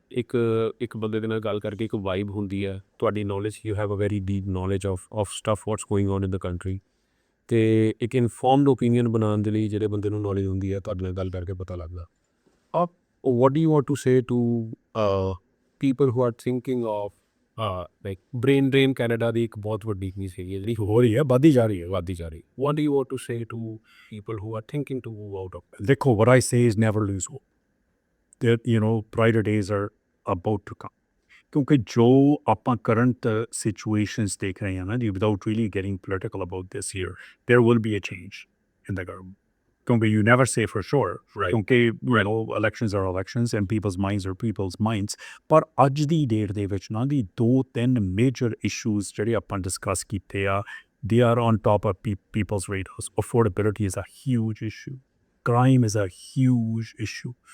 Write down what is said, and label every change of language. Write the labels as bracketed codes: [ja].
[pa] ਇੱਕ ਬੰਦੇ ਦੇ ਨਾਲ ਗੱਲ ਕਰਕੇ ਇੱਕ ਵਾਈਬ ਹੁੰਦੀ ਹੈ, ਤੁਹਾਡੀ knowledge, [en] you have a very deep knowledge of stuff what's going on in the country, [pa] ਅਤੇ ਇੱਕ ਇਨਫੋਰਮਡ ਓਪੀਨੀਅਨ ਬਣਾਉਣ ਦੇ ਲਈ ਜਿਹੜੇ ਬੰਦੇ ਨੂੰ ਨੌਲੇਜ ਹੁੰਦੀ ਹੈ, ਤੁਹਾਡੇ ਨਾਲ ਗੱਲ ਕਰਕੇ ਪਤਾ ਲੱਗਦਾ। [en] what do you want to say to people who are thinking of like brain drain [pa] Canada ਦੀ ਇੱਕ ਬਹੁਤ ਵੱਡੀ ਚੀਜ਼ ਹੈਗੀ ਜਿਹੜੀ ਹੋ ਰਹੀ ਹੈ, ਵੱਧਦੀ ਜਾ ਰਹੀ ਹੈ। [en] What do you want to say to people who are thinking to move out of? ਦੇਖੋ, what I say is never lose hope, that brighter days are about to come। [pa] ਕਿਉਂਕਿ ਜੋ ਆਪਾਂ ਕਰੰਟ ਸਿਚੁਏਸ਼ਨਸ ਦੇਖ ਰਹੇ ਹਾਂ ਨਾ ਜੀ, [en] without really getting political about this here, there will be a change in the government। ਕਿਉਂਕਿ you never say for sure, Right। ਕਿਉਂਕਿ elections are elections and people's minds are people's minds। [pa] ਪਰ ਅੱਜ ਦੀ date ਦੇ ਵਿੱਚ ਨਾ ਦੀ 2-3 major issues ਜਿਹੜੇ ਆਪਾਂ discuss ਕੀਤੇ ਆ, [en] they are on top of people's radars। Affordability is a huge issue, crime is a huge issue।